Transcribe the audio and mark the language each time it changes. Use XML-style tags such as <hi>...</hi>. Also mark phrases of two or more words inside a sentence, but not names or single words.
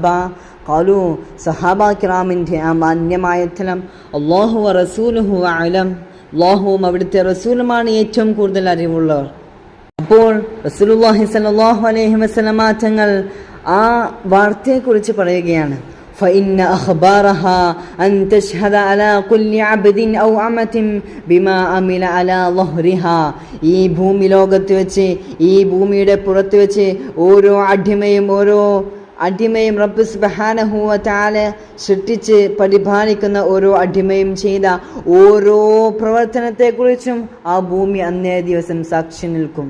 <ml>ഖാലു, സഹാബാ കിറാമിൻ്റെ ആ മാന്യമായ ഉത്തരം,</ml> <ar>الله ورسوله أعلم,</ar> <ml>അല്ലാഹുവും അവിടുത്തെ റസൂലുമാണ് ഏറ്റവും കൂടുതൽ അറിവുള്ളവർ. അപ്പോൾ റസൂലുള്ളാഹി</ml> <ar>صلى الله عليه وسلم</ar> <ml>തങ്ങൾ ആ വാർത്തയെക്കുറിച്ച് പറയുകയാണ്,</ml> <ar>فإن أخبارها أن تشهد على كل عبد أو أمة بما عمل على ظهرها.</ar> <ml>ഈ ഭൂമി ലോകത്ത് വെച്ച്, ഈ ഭൂമിയുടെ പുറത്ത് വെച്ച് ഓരോ അടിമയും റബ്ബ്</ml> <ar>سبحانه وتعالى</ar> <ml>സൃഷ്ടിച്ച് പരിപാലിക്കുന്ന ഓരോ അടിമയും ചെയ്ത ഓരോ പ്രവർത്തനത്തെക്കുറിച്ചും ആ ഭൂമി അന്നേ ദിവസം സാക്ഷി നിൽക്കും.</ml>